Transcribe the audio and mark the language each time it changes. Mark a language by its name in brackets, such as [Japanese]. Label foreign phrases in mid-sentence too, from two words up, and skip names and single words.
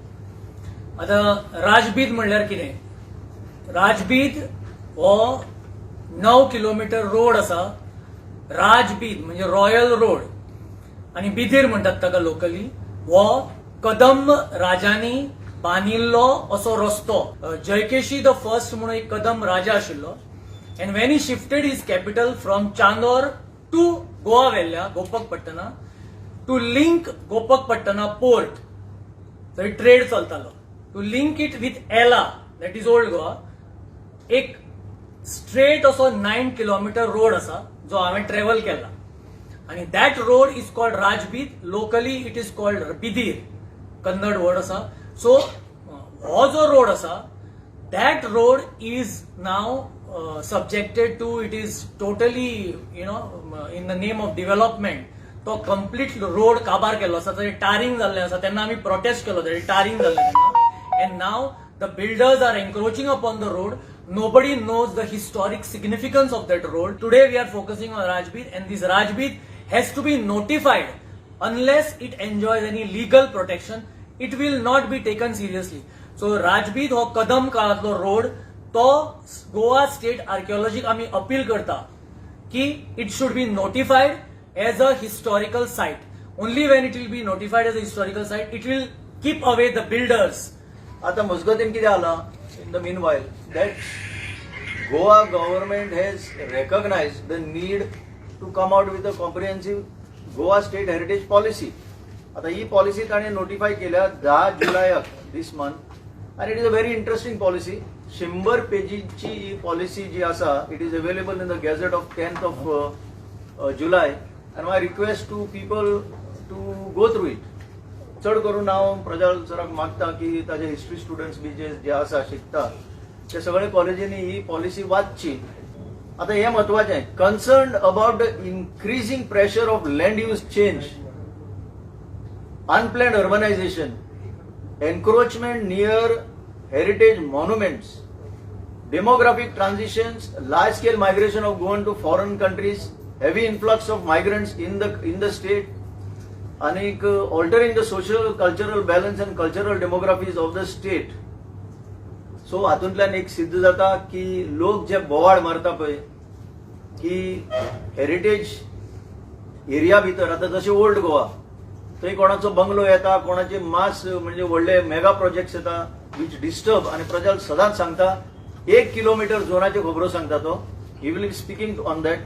[Konkani] आता राजबीत म्हणल्यार कितें. राजबीत हो 9 किलोमीटर रोड आसा. राजबीत म्हणजे रॉयल रोड आनी बिधीर म्हणटात ताका लोकली. हो कदंब राजांनी बांदिल्लो असो रस्तो. जयकेशी द फर्स्ट म्हणून एक कदंब राजा आशिल्लो. [English] And when he shifted his capital from Chandor to Goa Vella, Gopakpattana, to link Gopakpattana port, so trade [Konkani] चलतालो. [English] To link it with Ella, that is old Goa, एक straight असो 9 kilometer road [Konkani] असा जो हांवें ट्रॅव्हल केला. [English] आणि that road is called Rajbit. Locally it is called Bidir, [Konkani] कन्नड word असा. [English] So [Konkani] हो जो रोड असा, [English] that road is now subjected to, it is totally in the name of development. [Konkani] तो कंप्लीट रोड काबार केलो आसा. ताजें टारिंग जाल्लें आसा. तेन्ना आमी प्रोटेस्ट केलो ताजें टारिंग जाल्लें तेन्ना. [English] And now the builders are encroaching upon the road. Nobody knows the historic significance of that road. Today we are focusing on Rajbit, and this Rajbit has to be notified. Unless it enjoys any legal protection, it will not be taken seriously. [Konkani] So Rajbit हो कदम काळातलो रोड तो गोवा स्टेट आर्किओलॉजीक आमी अपील करता की [English] it should be notified as a historical site. Only when it will be notified as a historical site it will keep away the builders. [Konkani] आता मजगतीन कितें जाला [English] in the meanwhile that Goa government has recognized the need to come out with a comprehensive Goa state heritage policy. [Konkani] आता ही पॉलिसी ताणे नोटिफाय केल्या 10 जुलयाक [English] this month and it is a very interesting policy. [Konkani] 100 पेजीची ही पॉलिसी जी आसा [English] it is available in the gazette of 10th of July and my request to people to go through it. [Konkani] चड करून हांव प्रज्वल सराक मागता की ताजे [English] history students [Konkani] बी जे आसा शिकता ते सगळे कॉलेजींनी ही पॉलिसी वाचची. आता हे महत्वाचें, [English] concern about the increasing pressure of land use change, unplanned urbanization, encroachment near heritage monuments, demographic transitions, large scale migration of Goan to foreign countries, heavy influx of migrants in the state, and altering the social cultural balance and cultural demographies of the state. [Konkani] So हातूंतल्यान एक सिद्ध जाता की लोक जे बोवाळ मारता पळय की [English] heritage area [Konkani] भितर, आता जशें ओल्ड गोवा थंय कोणाचो बंगलो येता, कोणाचे मास म्हणजे व्हडले [English] mega projects [Konkani] येता [English] which disturb, [Konkani] आणि प्रजल सदांच सांगता 1 किलोमीटर झोनाचे खबरो सांगता तो, [English] he will be speaking on that.